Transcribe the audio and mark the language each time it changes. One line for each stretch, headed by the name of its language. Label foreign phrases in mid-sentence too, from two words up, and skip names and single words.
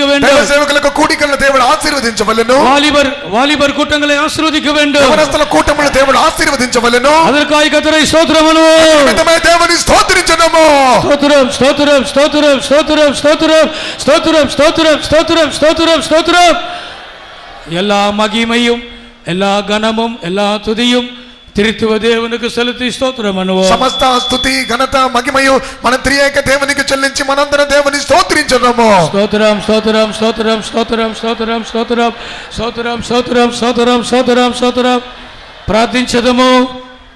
Telugu: దైవ
Tamil: வேண்டும்.
Telugu: సేవకులకు కూడికలను దేవుడు ఆశీర్వదించవలెను.
Tamil: வாலிபர் கூட்டங்களை ஆசீர்வதிக்க வேண்டும்.
Telugu: యవనస్తుల కూటములను దేవుడు ఆశీర్వదించవలెను.
Tamil: அதற்காக கர்த்தரை ஸ்தோத்திரம் பண்ணுவோம்.
Telugu: నిమిత్తమై దేవుని స్తోత్రించుదాము.
Tamil: ஸ்தோத்திரம் ஸ்தோத்திரம் ஸ்தோத்திரம் ஸ்தோத்திரம் ஸ்தோத்திரம் ஸ்தோத்திரம் ஸ்தோத்திரம் ஸ்தோத்திரம் ஸ்தோத்திரம் ஸ்தோத்திரம். எல்லா மகிமையும் எல்லா கனமும் எல்லா துதியும் திரித்துவ தேவனுக்கு செலுத்தி ஸ்தோத்திரம் பண்ணுவோம்.
Telugu: సమస్త స్తుతి ఘనత మహిమయు మన త్రియేక దేవునికి చెల్లించి మనందరం దేవుని స్తోత్రించుదాము.
Tamil: ஸ்தோத்திரம் ஸ்தோத்திரம் ஸ்தோத்திரம் ஸ்தோத்திரம் ஸ்தோத்திரம் ஸ்தோத்திரம் ஸ்தோத்திரம் ஸ்தோத்திரம் ஸ்தோத்திரம் ஸ்தோத்திரம்.
Telugu: பிரார்த்திంచదము.